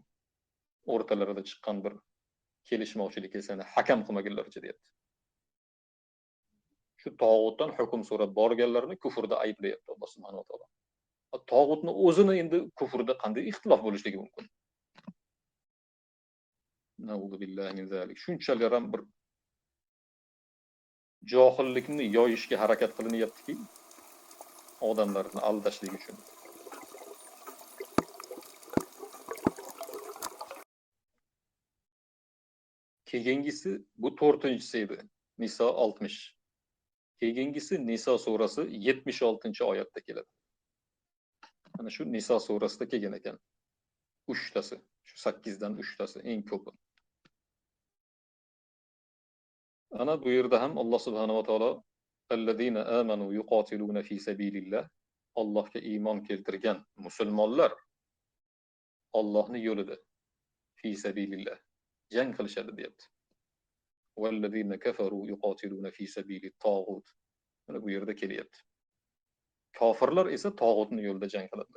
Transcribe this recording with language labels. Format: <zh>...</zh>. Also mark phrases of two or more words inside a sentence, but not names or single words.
<uz>O'rtalarida chiqqan bir kelishmovchilikka seni hakam qilmagunlarcha deyapti. Shu tog'utdan hukm so'rab borganlarni kufrda ayblayapti Alloh</uz> <ar>سبحانه وتعالى.</ar> <uz>Tog'utni o'zini endi kufrda qanday ixtilof bo'lishligi mumkin?</uz> <ar>نعوذ بالله من ذلك.</ar> <uz>Shunchalar ham bir johillikni yoyishga harakat qilinyaptiki, odamlarni aldashlik uchun. Keyingisi bu 4-inchisi edi. Niso 60. Keyingisi Niso surasi 76-oyatda keladi. Ana shu Niso surasida kelgan ekan. 3tasi, shu 8dan 3tasi eng ko'pi. Ana bu yerda ham Alloh</uz> <ar>سبحانه وتعالى الذين آمنوا يقاتلون في سبيل الله.</ar> <uz>Allohga iymon keltirgan musulmonlar Allohning yo'lida</uz> <ar>في سبيل الله</ar> <uz>jang qilishadi deyapti.</uz> <ar>والذين كفروا يقاتلون في سبيل الطاغوت.</ar> <uz>Mana bu yerda kelyapti. Kofirlar esa tog'utning yo'lida jang qiladilar.</uz>